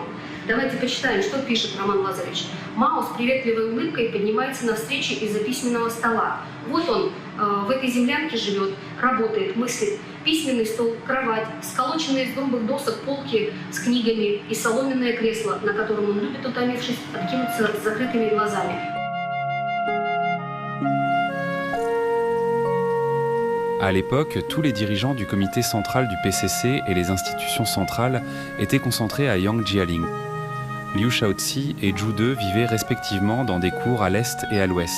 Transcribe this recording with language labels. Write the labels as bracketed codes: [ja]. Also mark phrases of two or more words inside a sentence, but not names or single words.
[ru] Давайте почитаем, что пишет Роман Лазаревич. Мао с приветливой улыбкой поднимается на встрече из-за письменного стола. Вот он в этой землянке живет, работает, мыслит. Письменный стол, кровать, сколоченные из грубых досок полки с книгами и соломенное кресло, на котором он любит, утомившись, откинуться с закрытыми глазами. [fr] À l'époque, tous les dirigeants du comité central du PCC et les institutions centrales étaient concentrés à Yangjialing. Liu Shaoqi et Zhu De vivaient respectivement dans des cours à l'est et à l'ouest.